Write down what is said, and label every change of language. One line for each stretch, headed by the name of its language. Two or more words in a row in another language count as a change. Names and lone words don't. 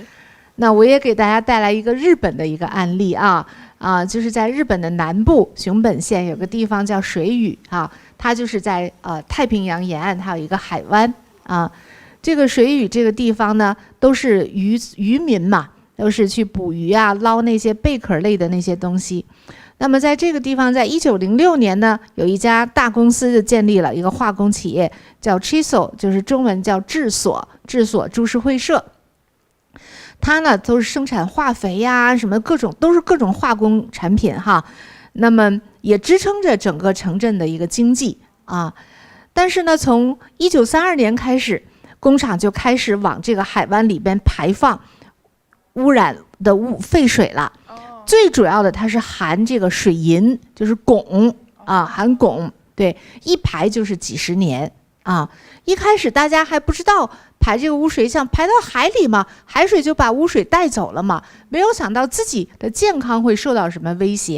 Chinese: 那我也給大家帶來一個日本的一個案例啊，就是在日本的南部熊本縣有個地方叫水俁啊，它就是在太平洋沿岸，它有一個海灣啊。這個水俁這個地方呢，都是漁民嘛，都是去捕魚啊，撈那些貝殼類的那些東西。那麼在這個地方，在1906年呢，有一家大公司就建立了一個化工企業，叫 Chiso， 就是中文叫制所株式會社。它呢都是生產化肥呀，什麼都是各種化工產品哈。那麼也支撐着整個城鎮的一個經濟啊。但是呢，從1932年開始，工廠就開始往這個海灣裡邊排放污染的廢水了。最主要的，它是含這個水銀，就是汞啊，含汞。對，一排就是幾十年啊。一開始大家還不知道排這個污水，想排到海裡嘛，海水就把污水帶走了嘛，沒有想到自己的健康會受到什麼威脅。